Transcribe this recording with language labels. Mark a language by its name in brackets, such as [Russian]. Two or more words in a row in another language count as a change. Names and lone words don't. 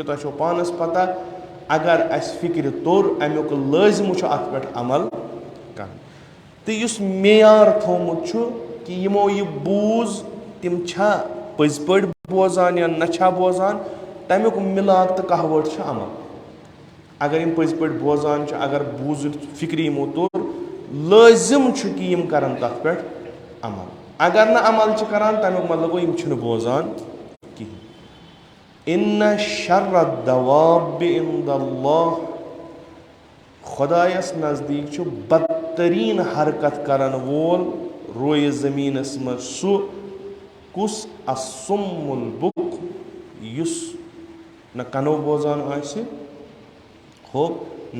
[Kashmiri] تۄہہِ چھو پانَس پَتہ اگر اَسہِ فِکرِ توٚر اَمیُک لٲزمہٕ چھُ اَتھ پٮ۪ٹھ عمل کَرُن تہٕ یُس معیار تھوٚومُت چھُ کہِ یِمو یہِ بوٗز تِم چھا پٔزۍ پٲٹھۍ بوزان یا نہ چھا بوزان تَمیُک مِلاک تہٕ کہوٲٹ چھِ عمل اگر یِم پٔزۍ پٲٹھۍ بوزان چھِ اگر بوٗزِتھ فِکرِ یِمو توٚر لٲزِم چھُ کہِ یِم کَرَن تَتھ پٮ۪ٹھ عمل اگر نہٕ عمل چھِ کَران تَمیُک مطلب گوٚو یِم چھِنہٕ بوزان کِہیٖنۍ [Arabic] اِنَّ شَرَّ الدَّوَابِّ عِندَ اللہِ [Kashmiri] خۄدایَس نزدیٖک چھُ بدتریٖن حرکت کَرَن وول رویہِ زٔمیٖنَس منٛز سُہ کُس [Arabic] اَصُم البُک [Kashmiri] یُس نہ کَنو بوزان آسہِ ہو نہ